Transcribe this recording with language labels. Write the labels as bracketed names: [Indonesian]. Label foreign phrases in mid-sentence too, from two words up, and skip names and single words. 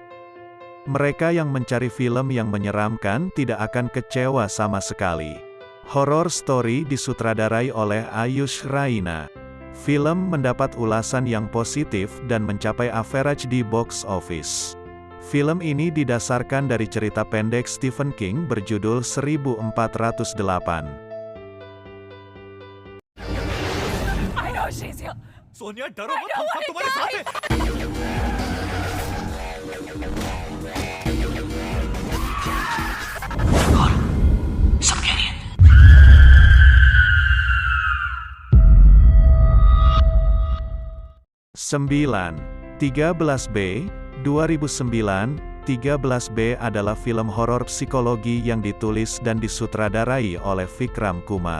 [Indonesian] Mereka yang mencari film yang menyeramkan tidak akan kecewa sama sekali. Horror Story disutradarai oleh Ayush Raina. Film mendapat ulasan yang positif dan mencapai average di [English] box office. [Indonesian] Film ini didasarkan dari cerita pendek Stephen King berjudul 1408. [Hindi] सोनिया डरो मत, हम सब तुम्हारे साथ हैं। सब कह रही है। [Indonesian] 13B, 2009, 13B adalah film horor psikologi yang ditulis dan disutradarai oleh Vikram Kumar.